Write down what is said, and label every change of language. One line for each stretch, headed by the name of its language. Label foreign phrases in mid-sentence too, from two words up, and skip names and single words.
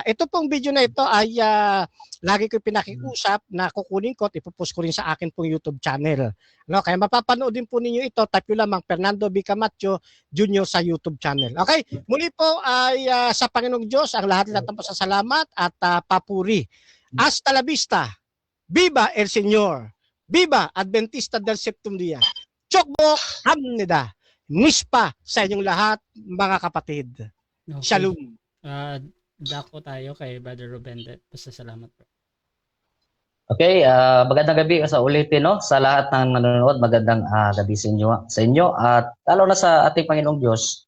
Filipino: Ito pong video na ito ay lagi ko pinakiusap na kukunin ko at ipopost ko rin sa akin pong YouTube channel. No, kaya mapapanood din po ninyo ito. Type nyo lamang Fernando B. Camacho Jr. sa YouTube channel. Okay? Muli po ay sa Panginoong Diyos ang lahat-lahat ng pasasalamat at papuri.
Spanish: Hasta la vista. Viva el Señor. Viva Adventista del Septum Dia.
Korean: 축복합니다.
Filipino: Nispa sa inyong lahat, mga kapatid. Okay. Shalom. Dako tayo kay Brother Ruben. Pasasalamat po. Okay, magandang gabi sa ulitin, no? Sa lahat ng nanonood, magandang gabi sa inyo at lalo na sa ating Panginoong Diyos.